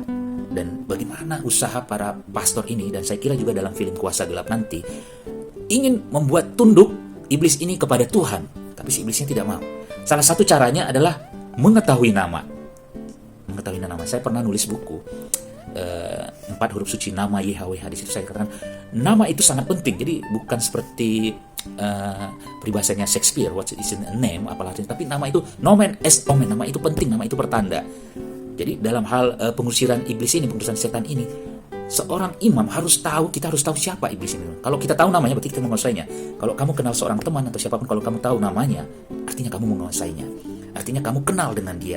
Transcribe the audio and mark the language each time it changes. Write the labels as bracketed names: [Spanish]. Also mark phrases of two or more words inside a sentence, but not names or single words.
[Indonesian] Dan bagaimana usaha para pastor ini, dan saya kira juga dalam film Kuasa Gelap nanti, ingin membuat tunduk iblis ini kepada Tuhan, tapi si iblisnya tidak mau. Salah satu caranya adalah mengetahui nama. Saya pernah nulis buku 4 huruf suci nama YHWH. Di situ saya katakan nama itu sangat penting. Jadi bukan seperti peribahasanya Shakespeare, [English] what is in a name, [Indonesian] apalah artinya, tapi nama itu [Latin] nomen est omen, [Indonesian] nama itu penting, nama itu pertanda. Jadi dalam hal pengusiran iblis ini, pengusiran setan ini, seorang imam harus tahu, kita harus tahu siapa iblis ini. Kalau kita tahu namanya, berarti kita menguasainya. Kalau kamu kenal seorang teman atau siapapun, kalau kamu tahu namanya, artinya kamu menguasainya, artinya kamu kenal dengan dia.